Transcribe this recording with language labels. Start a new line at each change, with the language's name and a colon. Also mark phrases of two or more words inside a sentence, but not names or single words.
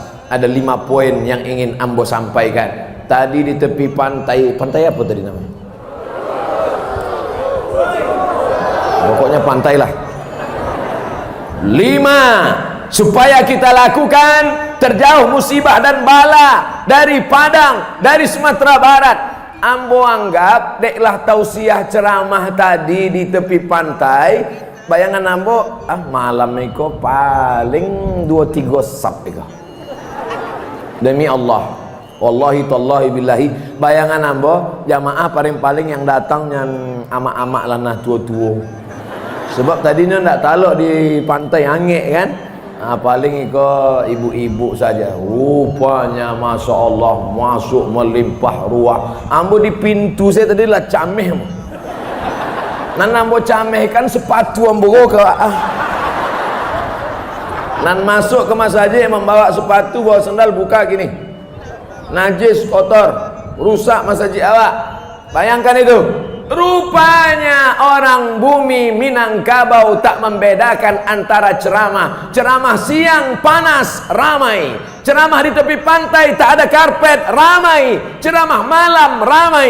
Indonesian: Ada 5 poin yang ingin ambo sampaikan. Tadi di tepi pantai apa tadi namanya? Pokoknya pantai lah. 5 supaya kita lakukan terjauh musibah dan bala dari Padang, dari Sumatera Barat. Ambo anggap deklah tausiah ceramah tadi di tepi pantai.
Minangkabau: Bayangan ambo, malam iko paling 2-3 sap iko.
Indonesian: Demi Allah,
Arabic: والله تالله بالله,
Indonesian: bayangan ambo jamaah paling-paling yang datang yang ama-ama lanah tua-tua.
Minangkabau: Sebab tadinya ndak taluk di pantai angin kan.
Indonesian: Paling iko ibu-ibu saja. Rupanya
Arabic: ما شاء الله
Indonesian: masuk melimpah ruah.
Minangkabau: Ambo di pintu saya tadi lah cameh. Nan ambo cameh kan sepatu ambo ke nan masuk ke masjid membawa sepatu bawa sandal buka gini.
Indonesian: Najis kotor, rusak masjid awak. Bayangkan itu. Rupanya orang bumi Minangkabau tak membedakan antara ceramah siang panas ramai, ceramah di tepi pantai tak ada karpet ramai, ceramah malam ramai.